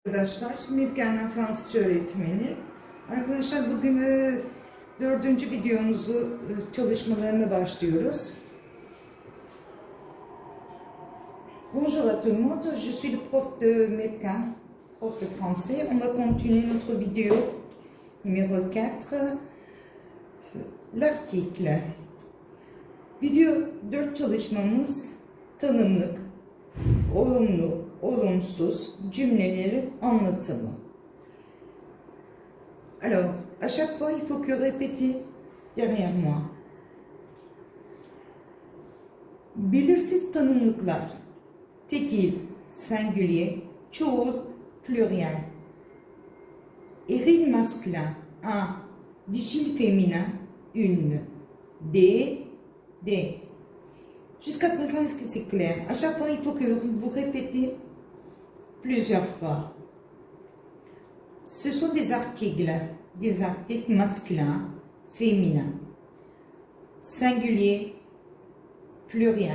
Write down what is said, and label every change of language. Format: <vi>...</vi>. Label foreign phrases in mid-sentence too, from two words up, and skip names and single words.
<tr>Arkadaşlar, Mirken'den Fransızca öğretmeni. Arkadaşlar bugün dördüncü videomuzu çalışmalarına başlıyoruz.</tr> <fr>Bonjour à tout le monde, je suis le prof de Mirken, prof de français. On va continuer notre vidéo numéro 4, l'article.</fr> <tr>Video 4 çalışmamız tanımlık, olumlu, olumsuz cümlelerin anlatımı.</tr> <fr>Alors, à chaque fois, il faut que répéter derrière moi.</fr> <tr>Belirsiz tanımlıklar. Tekil, singulier, çoğul, pluriel.</tr> <fr>Eril masculin, un. Dişil féminin, une. Des. Jusqu'à présent, est-ce que c'est clair? À chaque fois, il faut que vous répétez plusieurs fois. Ce sont des articles masculins, féminins, singulier, pluriel.</fr>